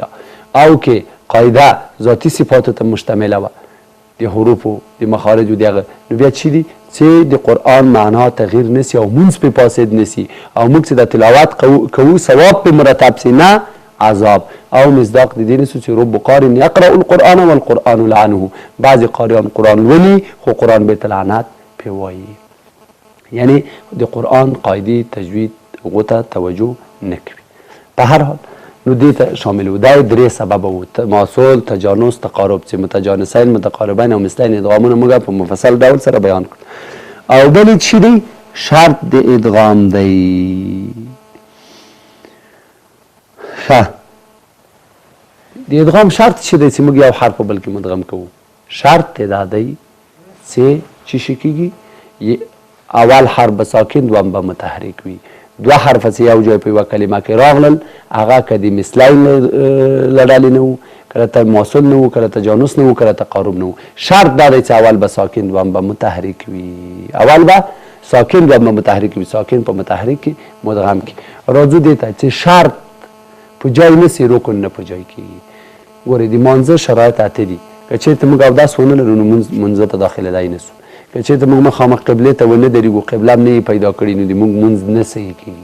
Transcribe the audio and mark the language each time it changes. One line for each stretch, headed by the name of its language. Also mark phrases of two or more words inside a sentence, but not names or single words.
Pashto: او که قاعده ذاتي صفاتو ته مشتمله وه د حروفو د مخارجو دغه، نو بیا چی دي چې د قرآن معنا تغییر نسی او مونځ پې فاسد نسی او موږ چې د تلاوت کوو ثواب پې مرتب سي، نه عذاب. او مصداق د دې نسو چې
Arabic: رب قارئ یقرأ القرآن والقرآن لعنه،
Pashto: بعضې قاریان قرآن لولي خو قرآن بیت لعنت پې وایي. یعنی د قرآن قاعدې تجوید هغو ته توجه نه کوي. په هر حال نو دې ته شامل و. دا درې سببه و: تماثل، تجانس، تقارب، چې متجانسین، متقاربین او مثلین ادغامونه موږ په مفصل ډول سره بیان کړل. او بل چې دی شرط د ادغام دی. ښه، د ادغام شرط چې دی چې موږ یو حرف په بل کې مدغم کوو، شرط دا دی چې شي کېږي اول حرف به ساکن دوم به متحرک وي. دوه حرفه چې یو ځای په یوه کلمه کې راغلل هغه که د مثلین له ډلې نه وو، کله تماثل نه وو، کله تجانس نه وو، کله تقارب نه وو. شرط دا دی چې اول به ساکن دوم به متحرک وي. اول به ساکن دوم به متحرک وي، ساکن په متحرک کې مدغم کې. راځو دې ته چې شرط په جای نسی، رکن نه په جای کېږي. ګورئ د مانځه شرایط اته دي. که چېرته موږ اودس ونه لرو نو منځه ته داخلېدای نسو. که چېرته موږ مخامخ قبلې ته ونه درېږو، قبله هم نه یې پیدا کړي نو د موږ مونځ نه صحیح کېږي.